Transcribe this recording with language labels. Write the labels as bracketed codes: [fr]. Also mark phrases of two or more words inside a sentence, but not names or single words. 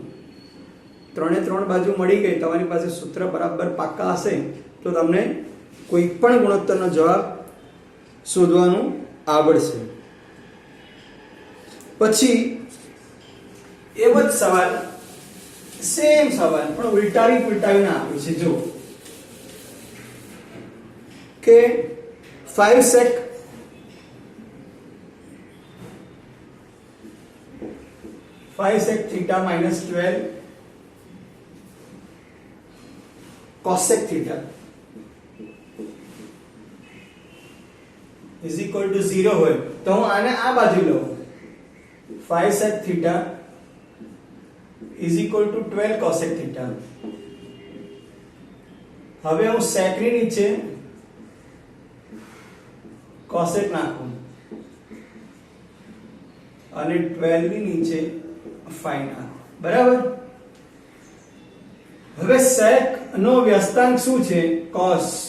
[gu] 3 બાજુ મળી ગઈ, તમારી પાસે સૂત્ર બરાબર પાક્કા હશે તો તમને કોઈ પણ ગુણોત્તરનો જવાબ શોધવાનું આવડશે. પછી એવો જ સવાલ, સેમ સવાલ પણ ઉલટાવીને આપ્યું છે. જો કે [en] 5 sec theta minus 12 cos sec theta is equal to 0 [gu] હોય તો હું આને આ બાજુ લઉં. [en] 5 sec theta is equal to 12 cos sec theta. [gu] હવે હું sec ની નીચે cosec નાખું અને 12 ની નીચે phi નાખું. બરાબર. હવે sec નો વ્યસ્તાંક શું છે? cos.